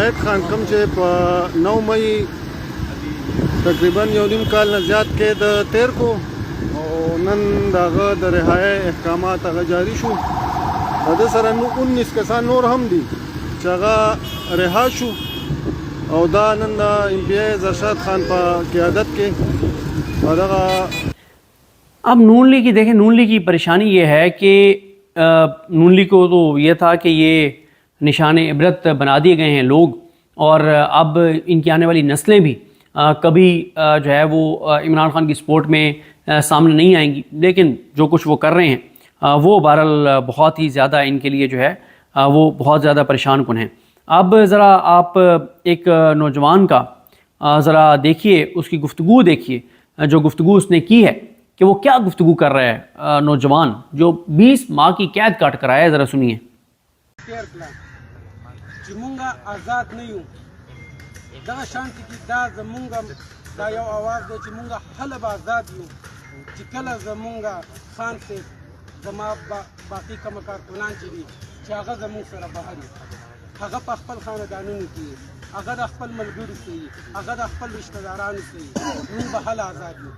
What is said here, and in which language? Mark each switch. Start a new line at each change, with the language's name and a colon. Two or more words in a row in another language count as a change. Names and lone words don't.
Pashto: خان کوم چې په 9 مئی تقریبا یو نیم کال نه زیات کې د تیر کو او نن دغه د رهایی احکامات هغه جاری شو. او د سره 19 کسان نور هم دي چې هغه رها شو او دا نن د ایم پی ای زرشاد خان په قیادت کې او دغه.
Urdu: اب نون لیگ کی دیکھیں، نون لیگ کی پریشانی یہ ہے کہ نون لیگ کو تو یہ تھا کہ یہ نشان عبرت بنا دیے گئے ہیں لوگ، اور اب ان کی آنے والی نسلیں بھی کبھی جو ہے وہ عمران خان کی سپورٹ میں سامنے نہیں آئیں گی. لیکن جو کچھ وہ کر رہے ہیں وہ بہرحال بہت ہی زیادہ ان کے لیے جو ہے وہ بہت زیادہ پریشان کن ہیں. اب ذرا آپ ایک نوجوان کا ذرا دیکھیے، اس کی گفتگو دیکھیے، جو گفتگو اس نے کی ہے کہ وہ کیا گفتگو کر رہا ہے نوجوان جو 20 ماہ کی قید کاٹ کر آیا ہے. ذرا سنیے.
Pashto: چې مونږه آزاد نه یو، دغه شانتي کې دا زمونږ دا یو آواز دی چې مونږه هله به آزاد یو چې کله زمونږ خان صاحب زما باقي کومه کارکنان چې دي چې هغه زمونږ سره بهر وي، هغه په خپل خاندانونو کې، هغه د خپل ملګرو سره، هغه د خپل رشته دارانو سره، مونږ به هله آزاد یو.